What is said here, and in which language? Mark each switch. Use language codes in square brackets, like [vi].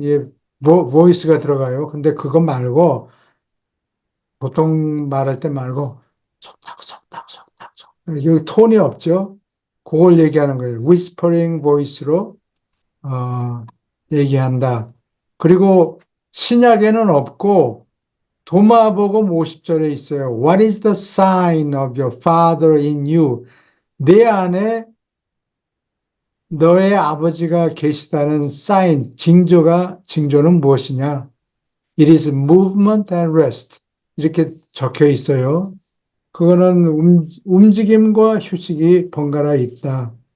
[ko] 예, 보이스가 들어가요. 근데 그거 말고 보통 말할 때 말고 속닥 속닥 속닥 속닥 여기 톤이 없죠. 그걸 얘기하는 거예요. [en] whispering voice [ko] 로 얘기한다. 그리고 신약에는 없고 도마복음 50절에 있어요. [en] What is the sign of your father in you? [ko] 내 안에 너의 아버지가 계시다는 사인, 징조는 무엇이냐? [en] It is movement and rest. [ko] 이렇게 적혀 있어요. 그거는 움직임과 휴식이 번갈아 있다.